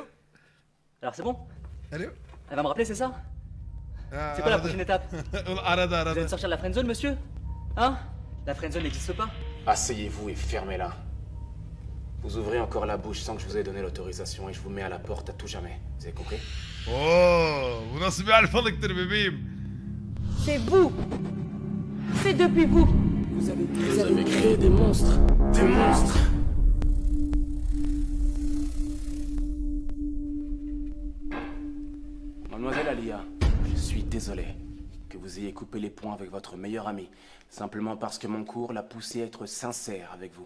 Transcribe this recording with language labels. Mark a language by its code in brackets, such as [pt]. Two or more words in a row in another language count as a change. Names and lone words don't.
[fr] Alors c'est bon? Allô? Elle va me rappeler, c'est ça? Ah, C'est quoi la prochaine étape? [tr] Arada [fr] Vous allez [tr] arada. [fr] me sortir de la friendzone, monsieur? Hein? La friendzone n'existe pas? Asseyez-vous et fermez-la. Vous ouvrez encore la bouche sans que je vous ai donné l'autorisation et je vous mets à la porte à tout jamais. Vous avez compris? [tr] Oo, bu nasıl bir alfalıktır bebeğim? [fr] C'est vous. C'est depuis vous. Vous avez créé des monstres. Des monstres! Mademoiselle Alia, je suis désolé que vous ayez coupé les ponts avec votre meilleur ami, simplement parce que mon cours l'a poussé à être sincère avec vous.